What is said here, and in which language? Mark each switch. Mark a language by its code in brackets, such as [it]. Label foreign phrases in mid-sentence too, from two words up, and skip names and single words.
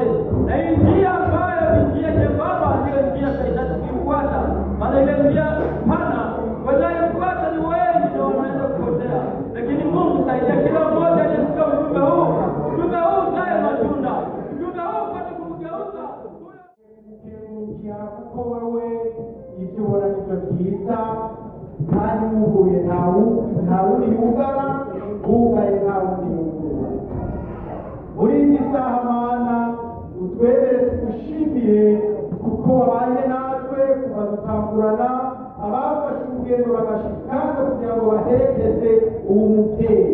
[sw] na njia ambayo ni njia nyembamba ndio njia tunahitaji kuifuata, maana ile njia pana wanayofuata ni wengi ndio wanaenda kupotea. Lakini Mungu saidia kila mmoja aliyesikia ujumbe huu uzae matunda, ujumbe huu upate kumgeuza [rw] kuko wewe ibyo ubona nibyo byiza kandi muhuye ntawundi yugara wugaye ntawundi yugara. Muri iyi saha Mana utwebere tugushimire kuko wabanye natwe kuva dutangurana, abafashe urugendo bagashika kugira ngo baherekeze uwo mubyeyi.